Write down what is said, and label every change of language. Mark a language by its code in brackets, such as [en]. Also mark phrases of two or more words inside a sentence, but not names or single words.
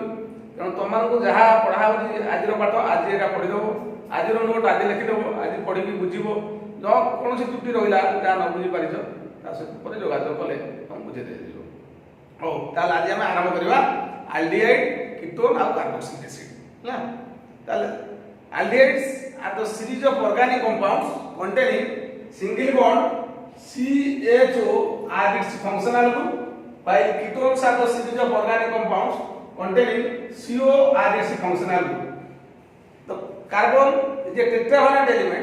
[or] ତେଣୁ ତୁମମାନଙ୍କୁ ଯାହା ପଢ଼ା ହେଉଛି ଆଜିର ପାଠ, ଆଜି ଏଇଟା ପଢ଼ିଦେବ। ଆଜିର ନୋଟ୍ ଆଜି ଲେଖିଦେବ, ଆଜି ପଢ଼ିକି ବୁଝିବ। କୌଣସି ତ୍ରୁଟି ରହିଲା, ଯାହା ନ ବୁଝିପାରିଛ, ତା ସହିତ ପରେ ଯୋଗାଯୋଗ କଲେ ତୁମକୁ ବୁଝେଇ ଦେଇଯିବ। ହଉ, ତାହେଲେ ଆଜି ଆମେ ଆରମ୍ଭ କରିବା ଆଲ୍ଡିହାଇଡ୍, କିଟୋନ୍ ଆଉ କାର୍ବୋକ୍ସିଲିକ୍ ଏସିଡ୍, ହେଲା। [en] ତାହେଲେ aldehydes are the series of organic compounds containing single bond CHO as its functional group, while ketones are the series of organic compounds containing CO as its functional group. The carbon is a tetravalent element.